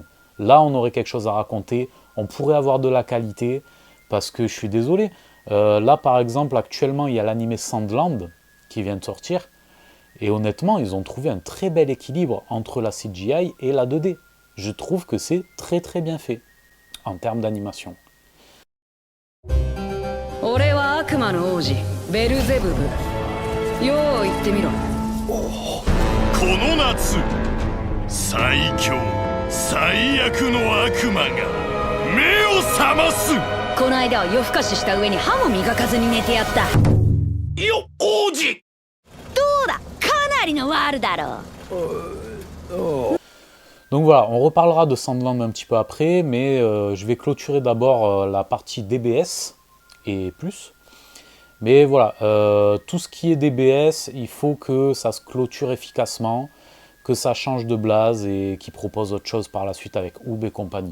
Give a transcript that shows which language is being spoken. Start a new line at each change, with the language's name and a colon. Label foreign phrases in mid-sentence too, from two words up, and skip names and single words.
French: Là, on aurait quelque chose à raconter, on pourrait avoir de la qualité, parce que je suis désolé. Là, par exemple, actuellement, il y a l'animé Sandland qui vient de sortir, et honnêtement, ils ont trouvé un très bel équilibre entre la CGI et la 2D. Je trouve que c'est très très bien fait, en termes d'animation.
Japanese: 俺は悪魔の王子ベルゼブブ。よう言ってみろ。この夏最強最悪の悪魔が目を覚ますこの間は夜更かしした上に歯も磨かずに寝てやった。よ王子どうだ、かなりのワールだろう。
French: Donc voilà, on reparlera de Sandland un petit peu après, mais je vais clôturer d'abord la partie DBS et plus. Mais voilà, tout ce qui est DBS, il faut que ça se clôture efficacement, que ça change de blase et qu'ils proposent autre chose par la suite avec Oob et compagnie.